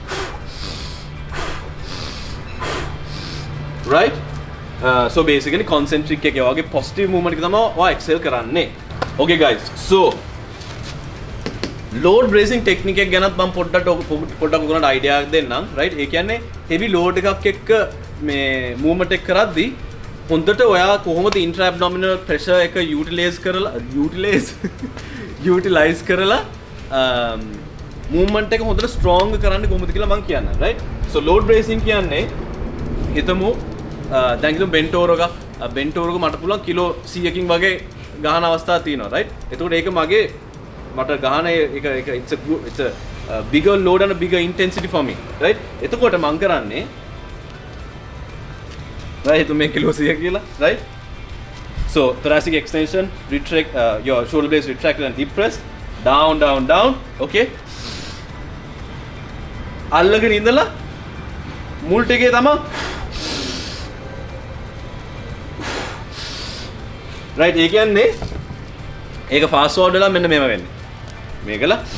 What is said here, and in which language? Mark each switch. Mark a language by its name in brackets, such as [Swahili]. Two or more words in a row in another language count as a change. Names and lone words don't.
[English] right so basically concentric [Sinhala] එකේ වගේ [English] positive movement [Sinhala] එක තමයි ඔයා exhale කරන්නේ [English] okay guys so load bracing technique [Sinhala] එක ගැනත් මම පොඩ්ඩක් ඔයගොල්ලන්ට idea එකක් දෙන්නම් right ඒ කියන්නේ [English] heavy load [Sinhala] එකක් එක්ක මේ movement එක කරද්දී හොඳට ඔයා කොහොමද [English] intra abdominal pressure [Sinhala] එක utilize කරලා movement එක හොඳට strong කරන්න කොහොමද කියලා මම කියන්නම් [English] right so load bracing [Sinhala] කියන්නේ හිතමු දැන් කිව්ව [English] bent over [Sinhala] එක මට පුළුවන් කිලෝ 100කින් වගේ ගහන අවස්ථා තියෙනවා right එතකොට ඒක මගේ මට ගහන එක [English] it's a bigger load and a bigger intensity for me right [Sinhala] එතකොට මම කරන්නේ [English] right [Sinhala] හිතමු මේ කිලෝ 100 කියලා [English] right so thoracic extension retract your shoulder blades retracted and depressed down okay [Sinhala] අල්ලගෙන ඉඳලා මුල් ටිකේ තමයි right ඒ කියන්නේ ඒක [English] fast forward [Sinhala] වෙලා මෙන්න මේව වෙන්නේ මේකලා